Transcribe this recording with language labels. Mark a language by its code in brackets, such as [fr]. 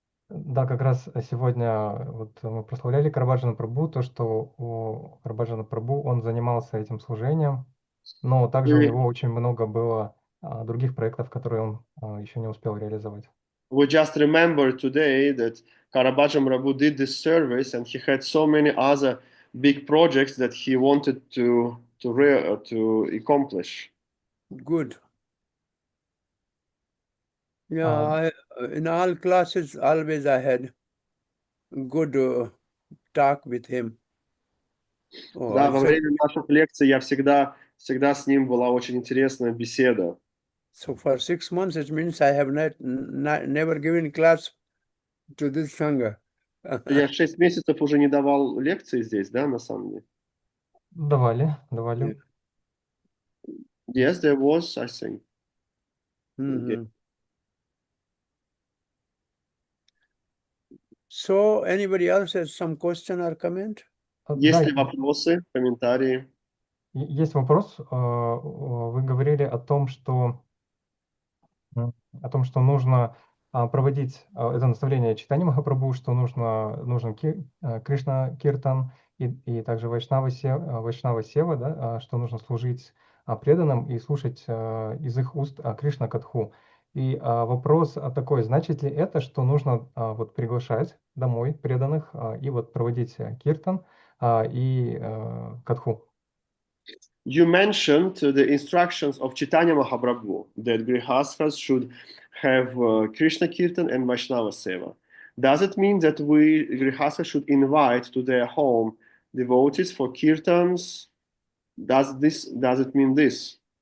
[ru] Да, как раз сегодня вот мы прославляли Карваджана Прабху, то, что у Карваджана Прабху он занимался этим служением, но также у него очень много было других проектов, которые он еще не успел реализовать. [en] We just remember today that Caravaggio Prabhu did this service and he had so many other big projects that he wanted to accomplish. Good. Yeah, in all classes, always I had good talk with him. Oh, [ru] Да, во время наших лекций я всегда с ним была очень интересная беседа. [en] So for 6 months, it means I have never given class to this Sangha. [ru] Я 6 месяцев уже не давал лекции здесь, да, на самом деле? Давали. [en] Yes, there was, I think. Mm-hmm. So anybody else has some question or comment? [ru] Есть ли вопросы, комментарии? Есть вопрос. Вы говорили о том, что нужно проводить это наставление читания Махапрабху, что нужен Кришна Киртан и также Вайшнава Сева, да, что нужно служить преданным и слушать из их уст Кришна Катху. И вопрос такой, значит ли это, что нужно вот приглашать домой преданных и вот проводить Киртан и Катху? [en] You mentioned the instructions of Chaitanya Mahaprabhu that grihasthas should have Krishna Kirtan and Vaishnava Seva. Does it mean that we grihasthas should invite to their home devotees for kirtans? Does it mean this?